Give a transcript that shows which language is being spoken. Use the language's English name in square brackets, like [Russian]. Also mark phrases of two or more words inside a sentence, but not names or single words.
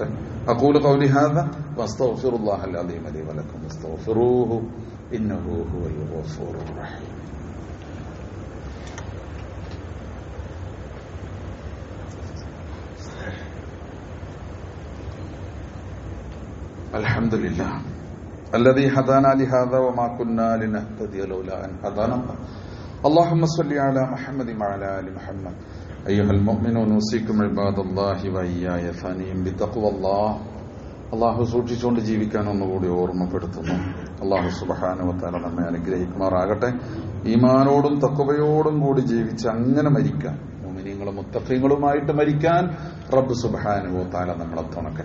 [Arabic] أقول قولي هذا وأستغفر الله العليم لي ولكم واستغفروه إنه هو الغفور الرحيم. അൽഹംദുലില്ലാഹ് الذي هدانا لهذا وما كنا لنهتدي لولا أن هدانا الله اللهم صل على محمد وعلى آل محمد أيها المؤمنون أوصيكم عباد الله وإياي فنيوم بتقوى الله. [Malayalam] അള്ളാഹു സൂക്ഷിച്ചുകൊണ്ട് ജീവിക്കാൻ ഒന്നുകൂടി ഓർമ്മപ്പെടുത്തുന്നു. അള്ളാഹു [Arabic] سبحانه وتعالى [Malayalam] നമ്മെ അനുഗ്രഹിക്കുമാറാകട്ടെ. ഈമാനോടും തഖ്വയോടും കൂടി ജീവിച്ച് അങ്ങനെ മരിക്കാൻ, മുഅ്മിനീങ്ങളും മുത്തഖീങ്ങളുമായിട്ട് മരിക്കാൻ റബ്ബ് [Arabic] سبحانه وتعالى [Malayalam] നമ്മളെ തുണക്കട്ടെ.